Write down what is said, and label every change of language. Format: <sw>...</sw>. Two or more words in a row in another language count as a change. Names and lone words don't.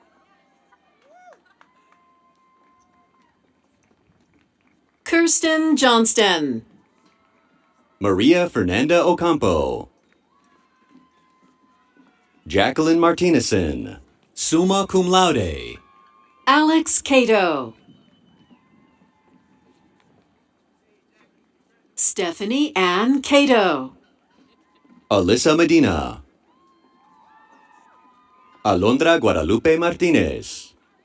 <en>Kirsten Johnston. Maria Fernanda Ocampo.</en> <la>Jacqueline Martinezson, summa cum laude.</la> <en>Alex Cato. Stephanie Ann Cato. Alyssa Medina. Alondra Guadalupe Martinez.</en>